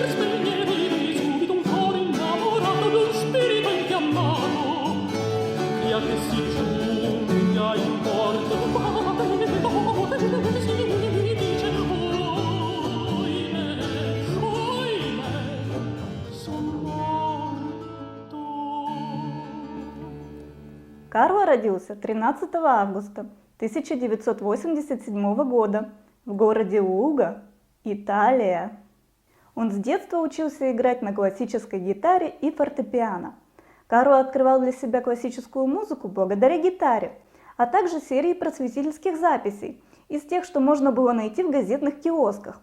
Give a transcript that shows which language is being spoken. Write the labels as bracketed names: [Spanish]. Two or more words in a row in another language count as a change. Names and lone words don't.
[Italian] spegnere subito un cuore innamorato d'un spirito infiammato, crea che si giunga in porto, si dice, oimè, son morto. [Russian] Карло родился 13 августа 1987 года в городе Луго, Италия. Он с детства учился играть на классической гитаре и фортепиано. Карло открывал для себя классическую музыку благодаря гитаре, а также серии просветительских записей из тех, что можно было найти в газетных киосках.